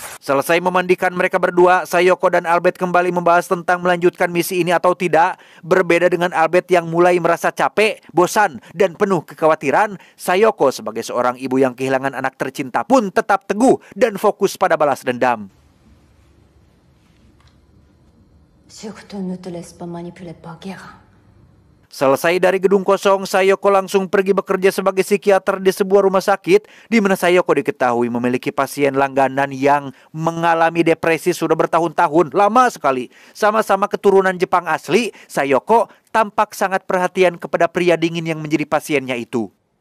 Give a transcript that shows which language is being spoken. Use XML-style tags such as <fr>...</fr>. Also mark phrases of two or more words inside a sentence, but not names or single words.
<id>Selesai memandikan mereka berdua, Sayoko dan Albert kembali membahas tentang melanjutkan misi ini atau tidak. Berbeda dengan Albert yang mulai merasa capek, bosan, dan penuh kekhawatiran, Sayoko sebagai seorang ibu yang kehilangan anak tercinta pun tetap teguh dan fokus pada balas dendam.</id> <fr>Surtout ne te laisse pas manipuler par Guérin.</fr> <id>Selesai dari gedung kosong, Sayoko langsung pergi bekerja sebagai psikiater di sebuah rumah sakit di mana Sayoko diketahui memiliki pasien langganan yang mengalami depresi sudah bertahun-tahun, lama sekali. Sama-sama keturunan Jepang asli, Sayoko tampak sangat perhatian kepada pria dingin yang menjadi pasiennya itu.</id>